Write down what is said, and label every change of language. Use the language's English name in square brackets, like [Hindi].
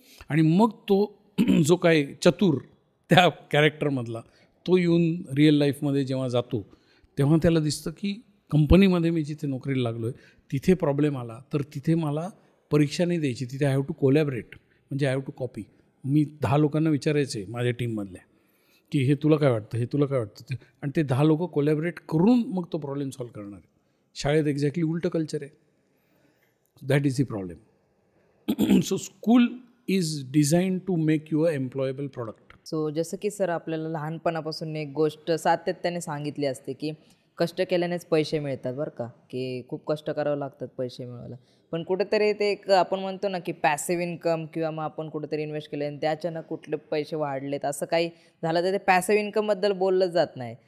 [Marathi] आणि मग तो जो काय चतुर त्या कॅरेक्टरमधला, तो येऊन रिअल लाईफमध्ये जेव्हा जातो तेव्हा त्याला दिसतं की कंपनीमध्ये मी जिथे नोकरीला लागलो आहे तिथे प्रॉब्लेम आला तर तिथे मला परीक्षा नाही द्यायची, तिथे [English] I have to collaborate, [Marathi] म्हणजे [English] I have to copy. [Marathi] मी 10 लोकांना विचारायचं आहे माझ्या टीममधल्या की हे तुला काय वाटतं, हे तुला काय वाटतं, आणि ते 10 लोक कोलॅबरेट करून मग तो प्रॉब्लेम सॉल्व करणार आहे. शाळेत एक्झॅक्टली उलटं कल्चर आहे. [English] That is the problem. So school is design to make you a employable product. [Marathi] So जसं की सर आपल्याला लहानपणापासून एक गोष्ट सातत्याने सांगितली असते की कष्ट केल्यानेच पैसे मिळतात बरं का, की खूप कष्ट करावं लागतात पैसे मिळवायला. पण कुठेतरी ते एक आपण म्हणतो ना की पॅसिव्ह इन्कम, किंवा मग आपण कुठेतरी इन्व्हेस्ट केले आणि ते अचानक कुठले पैसे वाढलेत असं काही झालं तर ते पॅसिव्ह इन्कमबद्दल बोललंच जात नाही.